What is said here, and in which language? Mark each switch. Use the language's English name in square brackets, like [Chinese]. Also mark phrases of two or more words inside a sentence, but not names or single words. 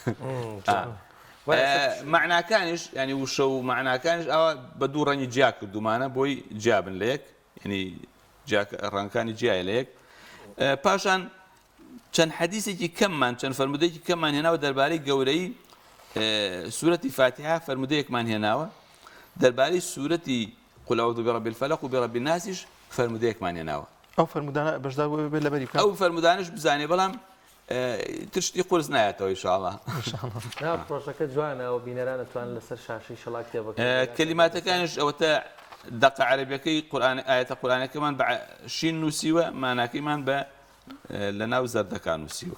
[Central Kurdish] معناکانیش ینی وشە و معناکانیش ئەوە بە دوو ڕەنگی جیا کردومانە بۆی جیابن لە یەک ینی ڕەنگەکانی جیای لە یەک پاشان چەند حەدیثێکی کەممان چەند فەرمودەیەکی کەممان هێناوە دەربارەی گەورەی سوورەتی فاتحە فەرمودەیەکمان هێناوە دەربارەی سوورەتی [Arabic] قل أعوذ برب الفلق وبرب الناسش [Central Kurdish] فەرمودەیەکمان هێناوە ئەو فەرمودانە بەشدار بێت لەبەری ئەو فەرمودانش بزانێ بەڵام تشتی قرس نایەتەوە ئینشاءالله پرۆژەکە جوانە و بینەران دەتوانن لەسەر شاشەی شەڵا کتێبەکە کەلیماتەکانش ئەوەتە دەقە عەرەبیەکەی ئاەتە قورئانەکەمان بە شین نووسیوە ماناکەیمان بە لە ناو زەردەکان نووسیوە